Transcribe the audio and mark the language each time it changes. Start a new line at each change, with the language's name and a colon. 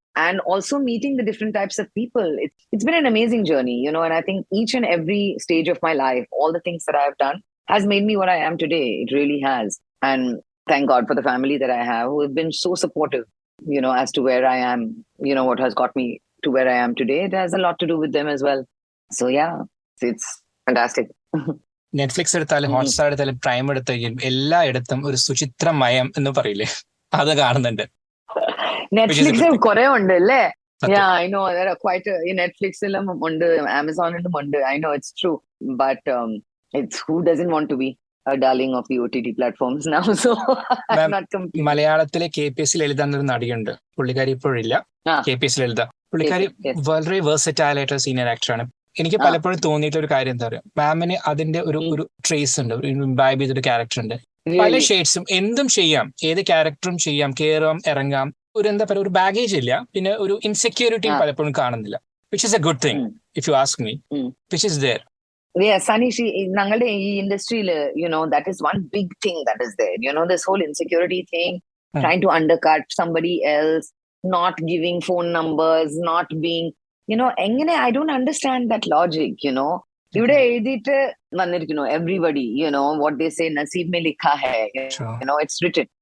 English: And also meeting the different types of people. It's been an amazing journey, and I think each and every stage of my life, all the things that I have done has made me what I am today. It really has. And thank God for the family that I have who have been so supportive, as to where I am, what has got me to where I am today, it has a lot to do with them as well. So yeah, it's fantastic.
Malayalam: Netflix എടുത്താലും Hotstar എടുത്താലും prime എടുത്താലും എല്ലായിടത്തും ഒരു സുചിത്ര മയം എന്ന് പറയില്ലേ, അത് കാണുന്നുണ്ട്. നെറ്റ്ഫ്ലിക്സിൽ കുറെ ഉണ്ട് അല്ലേ?
English: Yeah, I know there are quite in Netflix ഉണ്ട്, Amazon ഉണ്ട്. I know it's true, but it's who doesn't want to be a darling of the OTT platforms now? So I'm not completely.
Malayalam: മലയാളത്തിലെ KPS ലളിത എന്നൊരു നടിയുണ്ട്, പുള്ളിക്കാരി ഇപ്പോഴില്ല. KPS ലളിത പുള്ളിക്കാരി വളരെ versatile ആയിട്ട് senior ആക്ടറാണ്. എനിക്ക് പലപ്പോഴും തോന്നിയിട്ട് ഒരു കാര്യം എന്താ പറയുക, മാമിന് അതിന്റെ ഒരു ട്രേസ് ഉണ്ട്, ഒരു ഇംബൈബ് ചെയ്തൊരു ക്യാരക്ടർ ഉണ്ട്. പല ഷെയ്ഡ്സും എന്തും ചെയ്യാം, ഏത് ക്യാരക്ടറും ചെയ്യാം, കയറാം ഇറങ്ങാം, ഒരു എന്താ പറയുക ഒരു ബാഗേജ് ഇല്ല, പിന്നെ ഒരു ഇൻസെക്യൂരിറ്റിയും പലപ്പോഴും കാണുന്നില്ല.
English: Which is a good thing, if you ask me. Which is there. Yeah, Sunny,
Malayalam: ഞങ്ങളുടെ ഈ ഇൻഡസ്ട്രിയിൽ,
English: that is one big thing that is there. This whole insecurity thing, trying to undercut somebody else, not giving phone numbers, not being, എങ്ങനെ, I don't understand that logic,
Malayalam: ഇവിടെ എഴുതിയിട്ട് വന്നിരിക്കുന്നു
English: everybody, what they say,
Hindi: Naseeb mein likha hai,
English: it's written.